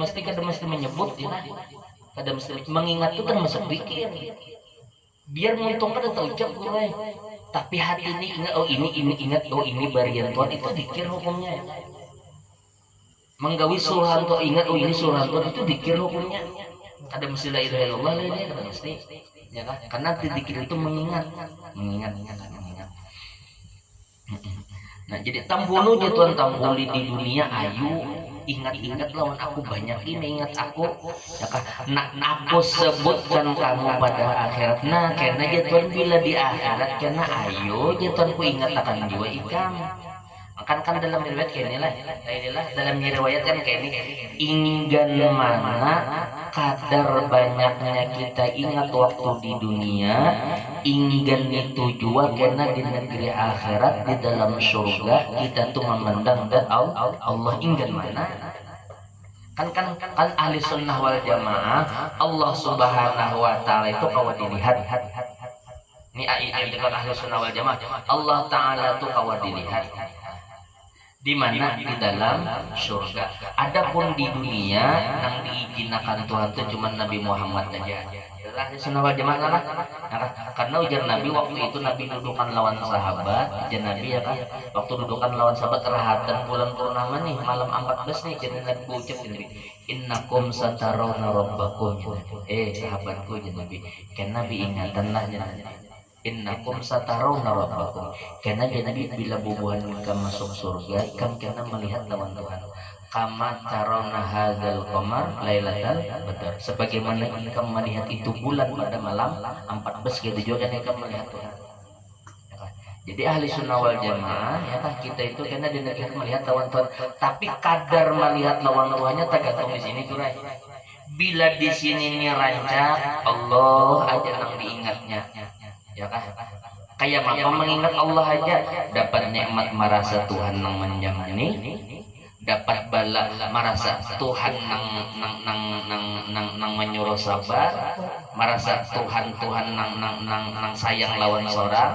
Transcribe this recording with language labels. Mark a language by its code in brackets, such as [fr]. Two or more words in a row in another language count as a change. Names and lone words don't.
[bjn] mesti menyebut ya kada mesti mengingat itu termasuk dikir biar nguntung kada tahu ucap gue tapi hati ini ingat ini ingat ini barian Tuhan itu dikir hukumnya menggawi suruhan Tuhan ingat ini suruhan Tuhan itu dikir hukumnya kada mesti [ar] لا إله إلا الله [bjn] kada mesti ya kan karena dikir itu mengingat. Nah jadi tambulu aja Tuhan tambuli di dunia ayu ingat-ingat lawan aku banyak ini ingat aku ya kan nah aku sebutkan kamu pada akhirat nah karena aja Tuhan bila di akhirat karena ayo aja Tuhan ku ingat akan jiwa ikam kan dalam riwayat kayak inilah dalam riwayat kan kayak ini inggan mana kadar banyaknya kita ingat waktu di dunia inggan itu juga karena di negeri akhirat di dalam surga kita tuh memandang dan Allah inggan mana kan ahli sunnah wal jamaah [ar] الله سبحانه وتعالى [bjn] itu kawan dilihat ini dengan ahli sunnah wal jamaah [ar] الله تعالى [bjn] tuh kawan dilihat di mana di dalam surga. Adapun di dunia yang diizinakan Tuhan itu cuma Nabi Muhammad saja. Sunnah wal jamaah lah. Karena ujar Nabi waktu itu Nabi dudukan lawan sahabat, ujar Nabi ya kan. Waktu dudukan lawan sahabat terhadap bulan purnama nih malam 14 nih jadi Nabi ucap Nabi, [ar] إنكم سترون ربكم. [bjn] Sahabatku ujar Nabi. Kan Nabi ingatanlah jangan [ar] إنكم سترون ربكم [bjn] karena jadi bila bubuhan ikam masuk surga ikam kena melihat lawan Tuhan [ar] كما ترون هذا القمر ليلة [bjn] badar sebagaimana ikam melihat itu bulan pada malam 14 gitu juga kan ikam melihat Tuhan jadi ahli sunnah wal jamaah ya kan kita itu karena di negeri melihat lawan Tuhan tapi kadar melihat lawan Tuhannya tergantung di sini tuh bila di sini nih rancak Allah aja yang diingatnya ya kan kayak apa mengingat Allah aja dapat nikmat merasa Tuhan yang menjamani dapat bala merasa Tuhan nang menyuruh sabar, merasa Tuhan nang sayang lawan seorang.